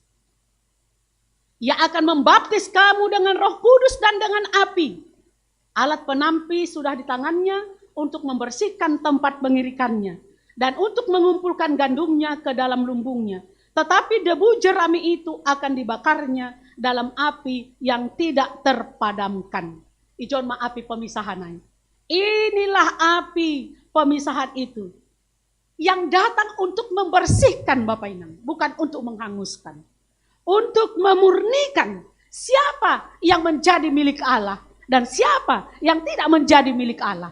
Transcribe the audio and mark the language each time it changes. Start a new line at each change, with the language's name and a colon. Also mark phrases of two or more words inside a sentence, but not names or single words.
Indonesian: Ia akan membaptis kamu dengan Roh Kudus dan dengan api. Alat penampi sudah di tangannya untuk membersihkan tempat pengirikannya dan untuk mengumpulkan gandumnya ke dalam lumbungnya. Tetapi debu jerami itu akan dibakarnya dalam api yang tidak terpadamkan.
Batak Simalungun: Ijon ma api pemisahan.
Indonesian: Inilah api pemisahan itu yang datang untuk membersihkan Bapak Inang, bukan untuk menghanguskan. Untuk memurnikan siapa yang menjadi milik Allah dan siapa yang tidak menjadi milik Allah.